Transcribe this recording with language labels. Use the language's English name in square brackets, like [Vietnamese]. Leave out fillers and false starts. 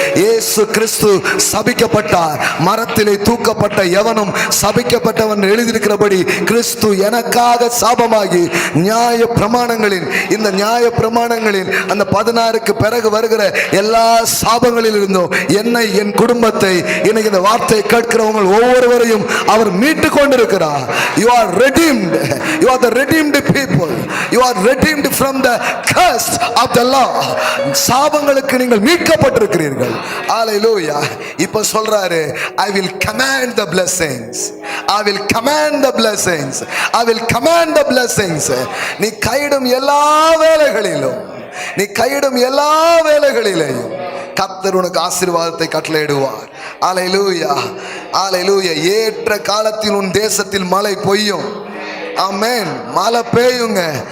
[Tamil] இயேசு கிறிஸ்து சபிக்கப்பட்டார், மரத்திலே தூக்கப்பட்ட எவனும் சபிக்கப்பட்டவன் எழுதியிருக்கிறபடி கிறிஸ்து எனக்காக சாபமாகி நியாய பிரமாணங்களின், இந்த நியாய பிரமாணங்களின் அந்த 16க்கு பிறகு வருகிற எல்லா சாபங்களில் இருந்தும் என்னை, என் குடும்பத்தை, இன்னைக்கு இந்த வார்த்தையை கேட்கிறவங்க ஒவ்வொருவரையும் அவர் மீட்டு கொண்டிருக்கிறார். [English] You are redeemed. You are the redeemed people. You are redeemed from the curse of the law. [Tamil] சாபங்களுக்கு நீங்கள் மீட்கப்பட்டிருக்கிறீர்கள். [English] Hallelujah. [Tamil] இப்ப சொல்றாரு, [English] I will command the blessings. I will command the blessings. I will command the blessings. [Tamil] நீ கையிடும் எல்லா வேலைகளிலும், நீ கையிடும் எல்லா வேலைகளிலேயும் கர்த்தர் உனக்கு ஆசீர்வாதத்தை கட்டளையிடுவார். ஹல்லேலூயா, ஹல்லேலூயா. ஏற்ற காலத்தில் உன் தேசத்தில் மழை பெய்யும். ஆமென். மழை பெய்யுங்க.